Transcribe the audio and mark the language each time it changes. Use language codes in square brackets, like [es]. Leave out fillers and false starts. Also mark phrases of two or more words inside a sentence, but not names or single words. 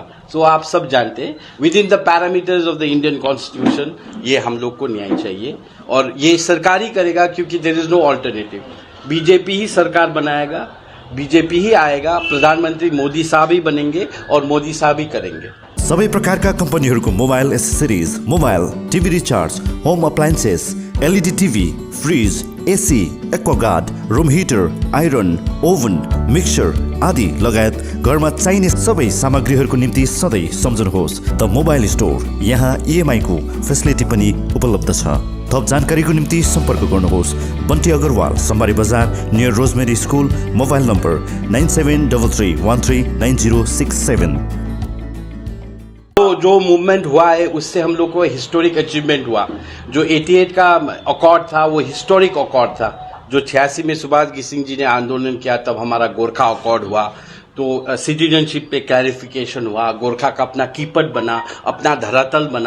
[hi] तो आप सब जानते हैं [en] with in the parameters of the Indian constitution [hi] ये हम लोग को न्याय चाहिए, और ये सरकार ही करेगा, क्योंकि [en] there is no alternative. [hi] बीजेपी ही सरकार बनाएगा, बीजेपी ही आएगा, प्रधानमंत्री मोदी साहब ही बनेंगे और मोदी साहब ही करेंगे। [ne] सबै प्रकारका कम्पनीहरूको [en] mobile accessories, mobile, TV recharge, home appliances, LED TV, fridge, AC, Aquaguard, room heater, iron, oven, mixer [ne] आदि लगायत घरमा चाहिने सबै सामग्रीहरूको निम्ति सधैँ सम्झनुहोस् द मोबाइल स्टोर। यहाँ EMI को फेसिलिटी पनि उपलब्ध छ। थप जानकारीको निम्ति सम्पर्क गर्नुहोस् बन्टी अग्रवाल, सम्बारी बजार, नियर रोजमेरी स्कुल। मोबाइल नम्बर 9733139067। [hi] जो मूवमेंट हुआ है उससे हम लोग को [en] historic achievement [hi] हुआ। जो 88 का अकॉर्ड था वो [en] historic accord [hi] था। जो 86 में सुभाष सिंह जी ने आंदोलन किया तब हमारा गोरखा अकॉर्ड हुआ। तो सिटीजनशिप पे क्लैरिफिकेशन हुआ, गोरखा का अपना कीपट बना, अपना धरातल बना।